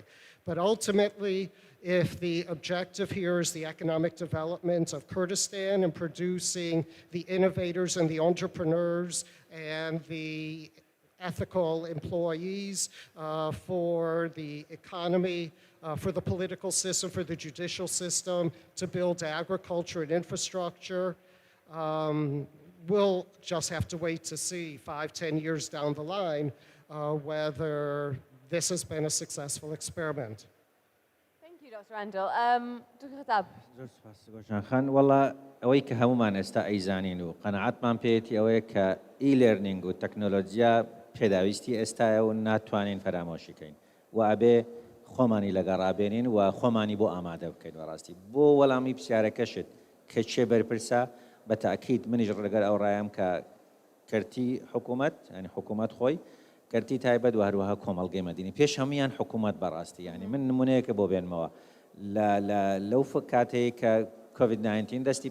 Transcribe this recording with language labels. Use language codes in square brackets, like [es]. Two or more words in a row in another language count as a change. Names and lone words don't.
[en] But ultimately, if the objective here is the economic development of Kurdistan and producing the innovators and the entrepreneurs and the ethical employees, for the economy, for the political system, for the judicial system, to build agriculture and infrastructure. We'll just have to wait to see 5, 10 years down the line whether this has been a successful experiment. Thank you, Dr. Randall. Dr. Khattab. [ckb] زۆر سپاس گۆشان خان وەڵا ئەوەی کە هەمومان ئێستا ئەیزانین و قەنەعەتمان پێێتی ئەوەیە کە ئی-لێرنینگ و تەکنەلۆژیا پێداویستی ئێستایە و ناتوانین فەرامۆشیکەین و ئەبێ خۆمانی لەگەڕابێنین و خۆمانی بۆ ئامادە بکەین بەڕاستی بۆ وەڵامی پرسیارەکەشت کە چێ بەرپرسە بە تاکید منیش ڕەگەر ئەو ڕایم کە کەرتی حکوومەت ینی حکوومەت خۆی کەرتی تایبەت و هەروەها کۆمەڵگەی مەدینی پێش هەمویان حکوومەت بەڕاستی ینی من نمونەیەکە بۆ بێنمەوە لەو کاتەیە کە کۆڤید-19 دەستی